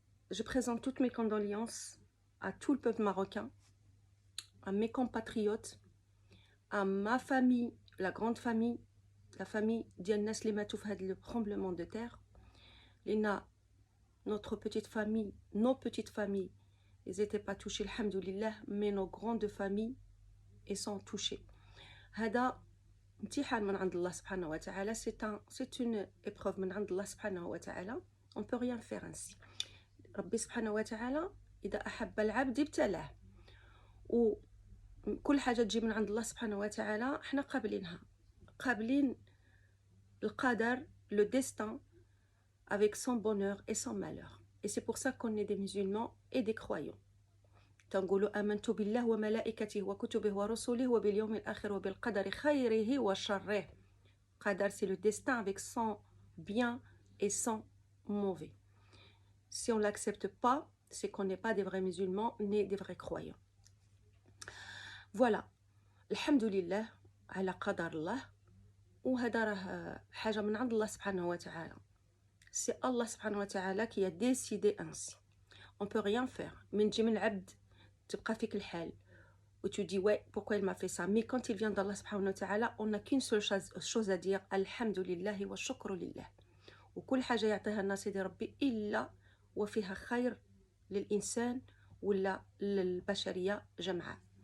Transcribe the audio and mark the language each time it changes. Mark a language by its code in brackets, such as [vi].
[fr] Je présente toutes mes condoléances à tout le peuple marocain, à mes compatriotes, à ma famille, la grande famille, la famille [ar] ديال الناس اللي ماتوا في هذا [fr] le tremblement de terre. [ar] لأن [fr] notre petite famille, nos petites familles, ils n'étaient pas touchés, alhamdoulilah, mais nos grandes familles, elles sont touchées. [ar] هذا امتحان من عند الله سبحانه وتعالى. [fr] C'est une épreuve [ar] من عند الله سبحانه وتعالى. [fr] On ne peut rien faire ainsi. [ar] ربي سبحانه وتعالى إذا أحب العبد ابتلاه. وكل حاجة تجي من عند الله سبحانه وتعالى احنا قابلينها. قابلين القدر, [fr] le destin, avec son bonheur et son malheur. Et c'est pour ça qu'on est des musulmans et des croyants. [ar] تنقولوا آمنت بالله وملائكته وكتبه ورسله وباليوم الآخر وبالقدر خيره وشره. [fr] Qadar, c'est le destin avec son bien et son mauvais. Si on ne l'accepte pas, c'est qu'on n'est pas des vrais musulmans ni des vrais croyants. Voilà. [ar] Alhamdulillah على قدر الله. وهذا راه حاجة من عند الله سبحانه وتعالى. [fr] C'est Allah subhanahu wa ta'ala qui a décidé ainsi. On peut rien faire. [ar] من تجي من العبد تبقى فيك الحال و [fr] tu dis ouais pourquoi il m'a fait ça, mais quand il vient d'Allah subhanahu wa ta'ala on n'a qu'une seule chose à dire alhamdulillah wa shukru lillah. [ar] وكل حاجة يعطيها لنا سيدي ربي إلا وفيها خير للإنسان ولا للبشرية جمعاء.